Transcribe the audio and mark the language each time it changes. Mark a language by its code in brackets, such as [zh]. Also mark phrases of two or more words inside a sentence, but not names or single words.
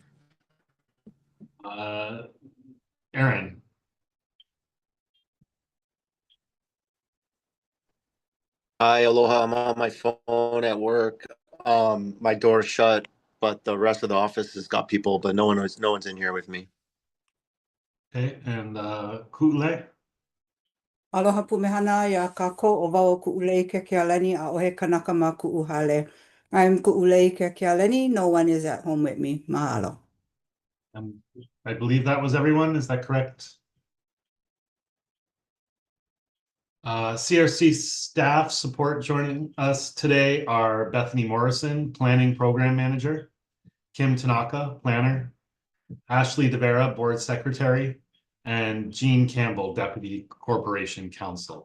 [en] Aaron. Hi, aloha. I'm on my phone at work. My door's shut, but the rest of the office has got people, but no one's in here with me. Okay, and Ku'ule. [haw] Aloha pumehana ia kako o wau ku'ulei ke kealani a ohe kanaka ma ku'uhale. [en] I'm ku'ulei ke kealani. No one is at home with me. Mahalo. I believe that was everyone. Is that correct? CRC staff support joining us today are Bethany Morrison, Planning Program Manager, Kim Tanaka, Planner, Ashley DeVera, Board Secretary, and Jean Campbell, Deputy Corporation Counsel.